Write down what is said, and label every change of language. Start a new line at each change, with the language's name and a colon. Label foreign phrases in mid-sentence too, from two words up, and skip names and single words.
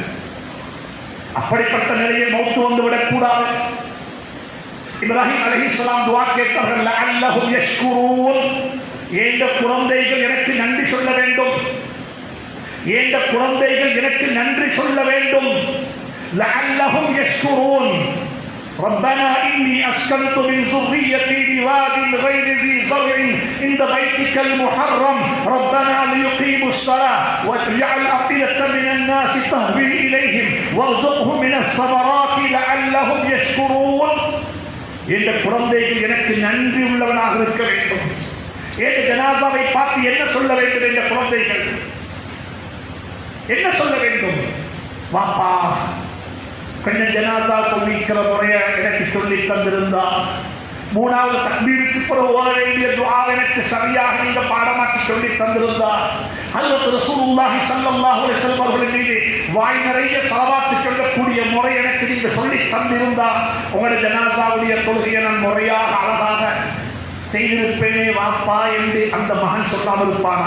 Tamil: அப்படிப்பட்ட நிலையில் மௌத்து வந்துவிடக் கூடாது. இப்ராஹிம் அலைஹிஸ்ஸலாம் துஆ கேட்டார்கள்,
Arabic: لعلهم يشكرون.
Tamil: ஏந்த குழந்தைகள் எனக்கு நன்றி சொல்ல வேண்டும், ஏந்த குழந்தைகள் எனக்கு நன்றி சொல்ல வேண்டும்.
Arabic: لعلهم يشكرون. ربنا إني أسكنت من ذريتي بواد غير ذي زرع عند بيتك المحرم ربنا ليقيموا الصلاة واجعل أفئدة من الناس تهوي إليهم وارزقهم من الثمرات لعلهم يشكرون.
Tamil: இந்த குழந்தைகள் எனக்கு நன்றி உள்ளவனாக இருக்க வேண்டும். இந்த ஜனாசாவை பார்த்து என்ன சொல்ல வேண்டும்? இந்த குழந்தைகள் என்ன சொல்ல வேண்டும்? வாப்பா, கொஞ்சம் ஜனாசா சொல்லிக்கிற முறைய எனக்கு சொல்லி தந்திருந்தா, மூணாவது தக்பீருக்கு பிறகு ஓத வேண்டிய துஆ எனக்கு சரியாக நீங்க பாடமாக்கி சொல்லி தந்திருந்தா, ஹஜ்ரத்
Arabic: رسول الله صلى الله عليه وسلم
Tamil: அவர்கள் மீது வாய் நிறைய ஸலவாத் சொல்லக்கூடிய முறை எனக்கு நீங்க சொல்லி தந்திருந்தா, உங்களுடைய ஜனாசாவுடைய தொழுகையை நான் முறையாக அழகாக செய்திருப்பேனே வாப்பா என்று அந்த மகன் சொல்லாமல் இருப்பானா?